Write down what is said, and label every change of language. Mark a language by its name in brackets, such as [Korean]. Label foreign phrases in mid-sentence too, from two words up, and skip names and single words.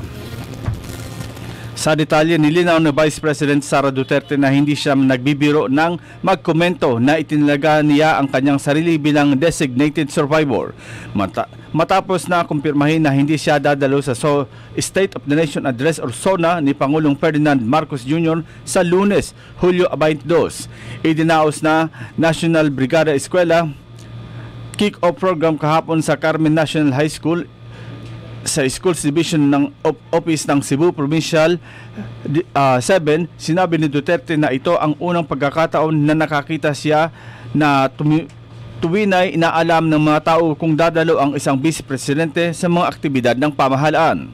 [Filipino] Sa detalye, nilinaw ni Vice President Sara Duterte na hindi siya nagbibiro ng magkomento na itinilaga niya ang kanyang sarili bilang [English] designated survivor. [Filipino] Matapos na kumpirmahin na hindi siya dadalo sa State of the Nation Address or SONA ni Pangulong Ferdinand Marcos Jr. sa Lunes, Hulyo 22. Idinaos na National Brigada Eskwela [English] kick-off program [Filipino] kahapon sa Carmen National High School sa Schools Division ng Office ng Cebu Provincial 7. Sinabi ni Duterte na ito ang unang pagkakataon na nakakita siya na tuwinay inaalam ng mga tao kung dadalo ang isang vice presidente sa mga aktibidad ng pamahalaan.